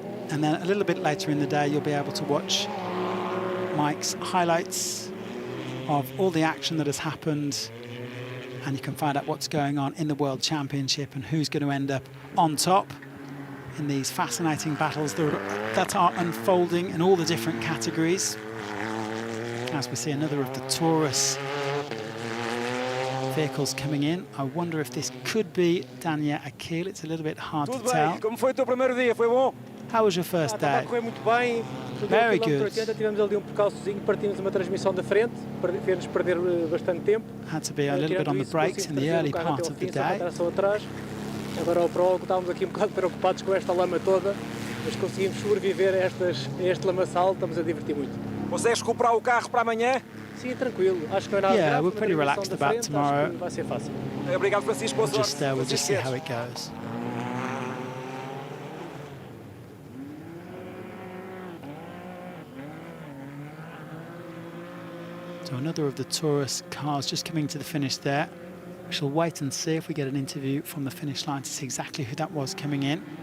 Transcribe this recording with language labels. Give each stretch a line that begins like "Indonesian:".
English: And then a little bit later in the day, you'll be able to watch Mike's highlights of all the action that has happened, and you can find out what's going on in the World Championship and who's going to end up on top in these fascinating battles that are unfolding in all the different categories. As we see another of the Taurus vehicles coming in. I wonder if this could be Daniel Akil. It's a little bit hard to tell.
Portuguese: Como foi o teu primeiro dia? Foi bom?
English: How was your first day?
Portuguese: Correu muito bem.
English: Very good.
Portuguese: 80, tivemos ali percalçozinho, partimos uma transmissão da frente, fez-nos perder bastante tempo.
English: Had to be a little bit on the brakes in the early part of the day.
Portuguese: Agora ao prólogo estávamos aqui bocado preocupados com esta lama toda, mas conseguimos sobreviver a este lamaçal, estamos a divertir muito. Consegues recuperar o carro para amanhã? Sim, tranquilo. Acho que não é nada grave.
English: We're pretty relaxed about tomorrow.
Portuguese: Vai ser fácil. Obrigado, Francisco.
English: We'll just see how it goes. So another of the Taurus cars just coming to the finish there. We shall wait and see if we get an interview from the finish line to see exactly who that was coming in.